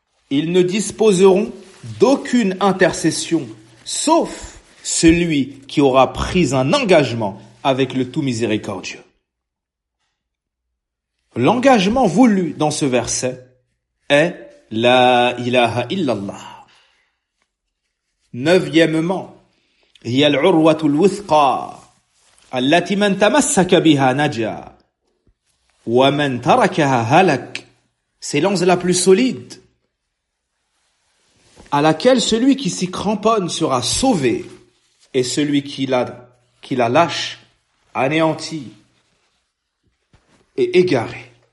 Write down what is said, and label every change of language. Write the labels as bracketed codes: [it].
[fr] Ils ne disposeront d'aucune intercession, sauf celui qui aura pris un engagement avec le Tout Miséricordieux. L'engagement voulu dans ce verset est « [ar] La ilaha illallah ». [fr] Neuvièmement, [ar] « Yal urwatul wuthqa » التي من تمسك بها نجا ومن تركها هلك. [fr] C'est l'anse la plus solide à laquelle celui qui s'y cramponne sera sauvé et celui qui la lâche anéanti et égaré.